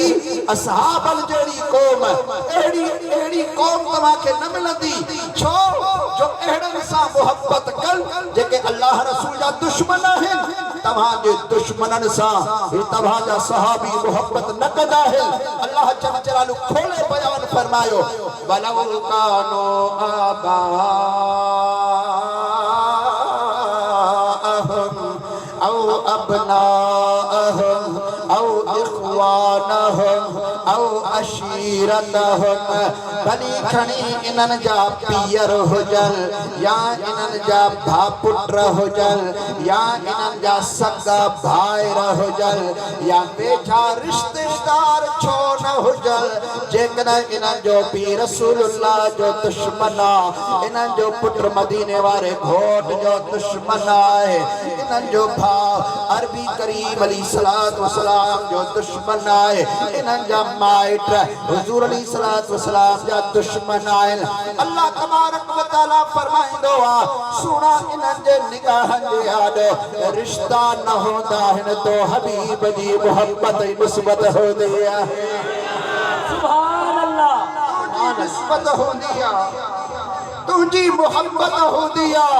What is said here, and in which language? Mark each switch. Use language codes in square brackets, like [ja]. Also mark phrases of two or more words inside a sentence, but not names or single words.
[sd] असहाबन जहिड़ी क़ौम, अहिड़ी क़ौम तव्हांखे न मिलंदी। छो जो अहिड़नि सां मुहबत कनि जेके अल्लाह रसूल जा दुश्मन आहिनि। तव्हांजे दुश्मननि सां तव्हांजा सहाबी मुहबत न कंदा आहिनि। अल्लाह जल जलालु खोले बयान फरमायो [ar] ولو كانوا آباءهم أو أبناءهم أو إخوانهم أو عشيرتهم, [sd] भली खणी इन्हनि जा पीअर हुजनि या इन्हनि जा भापुट हुजनि या इन्हनि जा सगा भाइर हुजनि या वेझा रिश्तेदार छो न हुजनि, जेकॾहिं इन्हनि जो पीउ रसूलुल्लाह जो दुश्मन आहे, इन्हनि जो पुट मदीने वारे घोट जो दुश्मन आहे, इन्हनि जो भाउ अरबी करीम अलैहिस्सलातु वस्सलाम जो दुश्मन आहे, इन्हनि जा माइट हुजूर अलैहिस्सलातु वस्सलाम जा दुश्मन आहिनि। अल्लाह तबारक व तआला फरमाईंदो आहे सुहिणा इन्हनि जे निगाहनि जे आॾो रिश्ता न हूंदा आहिनि तो हबीब जी मुहबत ऐं निस्बत हूंदी आहे। [ar] سبحان الله. [sd] निस्बत हूंदी आहे, तुंहिंजी मुहबत हूंदी आहे।